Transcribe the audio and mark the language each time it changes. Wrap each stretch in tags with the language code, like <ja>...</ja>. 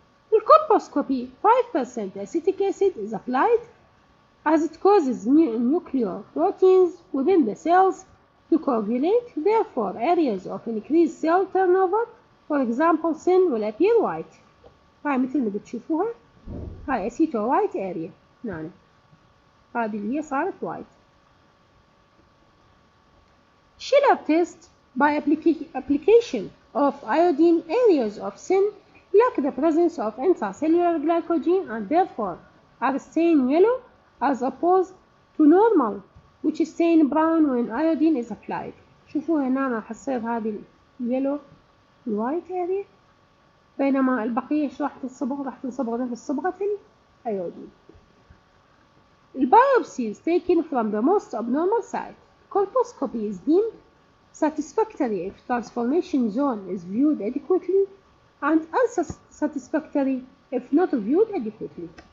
<en>In colposcopy, 5% acetic acid is applied as it causes nuclear proteins within the cells to coagulate. Therefore, areas of increased cell turnover, for example, sin, will appear white.</en> <ar>هاي مثل ما بتشوفوها، هاي أسيتو وايت اريا هنا، هذه اللي هي صارت وايت.</ar> <en>Schiller test by application of iodine, areas of sin lack the presence of intracellular glycogen and therefore are stained yellow as opposed to normal which is stained brown when iodine is applied.</en> <ar>شوفوا هنا راح تصير هذه اليلو الوايت اريا، بينما البقية ايش راح تنصبغ؟ راح تنصبغ نفس صبغة الايودين.</ar> <en>البيوبسي is taken from the most abnormal site. Colposcopy is deemed satisfactory if transformation zone is viewed adequately and unsatisfactory if not viewed adequately.</en>